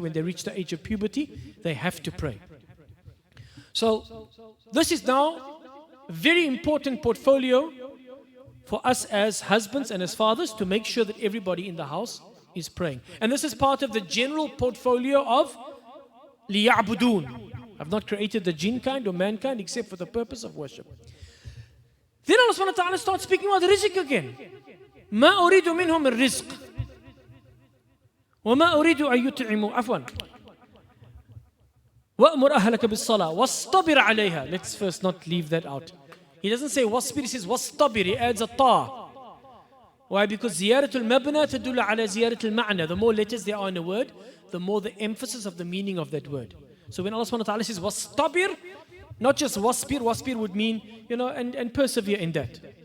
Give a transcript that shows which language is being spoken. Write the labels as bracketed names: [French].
[English] When they reach the age of puberty, they have to pray. So this is now a very important portfolio for us as husbands and as fathers to make sure that everybody in the house is praying. And this is part of the general portfolio of liya'budun. I've not created the jinn kind or mankind except for the purpose of worship. Then Allah subhanahu wa ta'ala starts speaking about rizq again. [Arabic] ما أريد منهم الرزق وما أريد أن يطعموا عفوا وأمر أهلك بالصلاة واصطبر عليها. [English] Let's first not leave that out. He doesn't say wasbir, he says wastabir. He adds a ta. Why? Because [Arabic] ziyaratul mabna tadullu ala ziyaratul ma'na. [English] The more letters there are in a word, the more the emphasis of the meaning of that word. So when Allah subhanahu wa ta'ala says wastabir, not just wasbir, wasbir would mean, and persevere in that.